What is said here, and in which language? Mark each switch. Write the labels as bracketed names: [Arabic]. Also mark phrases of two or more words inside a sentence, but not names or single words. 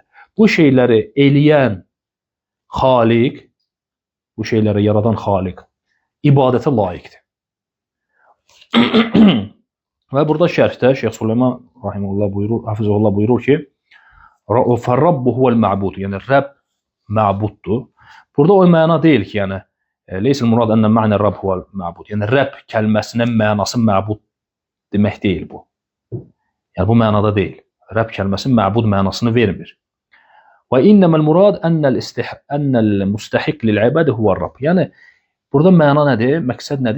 [Azerbaijani] Bu şeyləri eləyən Xaliq, bu şeyləri yaradan Xaliq ibadətə layiqdir. Və burada şərhdə Şeyx Süleyman rahimehullah buyurur, hafizullah buyurur ki: [Arabic] "فالرب هو المعبود." [Azerbaijani] Yəni Rəbb məbuddur. Burada o məna deyil ki, yəni [Arabic] ليس المراد أن معنى الرب هو المعبود. [Azerbaijani] Yəni Rəbb kəlməsinin mənası məbud demək deyil bu. Yəni bu mənada deyil. Rəbb kəlməsi məbud mənasını vermir. Və [Arabic] إنما المراد أن المستحق للعبادة هو الرب. [Azerbaijani] Yəni burada məna nədir? Məqsəd nədir?